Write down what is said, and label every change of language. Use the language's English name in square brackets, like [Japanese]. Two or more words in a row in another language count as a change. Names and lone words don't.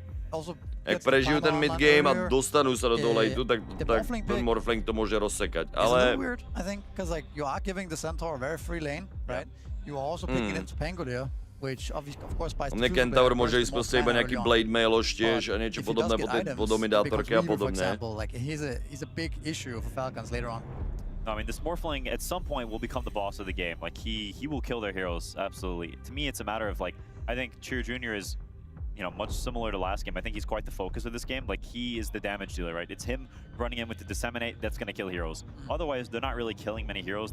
[Slovak] Jak prežijú ten mid-game a dostanú sa do toho late-u, tak ten Morphling to môže rozsekať. Ale... Mne Kentaur môže ísť proste iba nejaký Blade Mailoš tiež a niečo podobné po dominátorke a podobne. [English] No, I mean, this Morphling at some point will become the boss of the game. Like, he will kill their heroes, absolutely. To me, it's a matter of, like, I think Cheer Jr. is... you know, much similar to last game. I think he's quite the focus of this game. Like, he is the damage dealer, right? It's him running in with the Disseminate that's going to kill heroes. Otherwise, they're not really killing many heroes.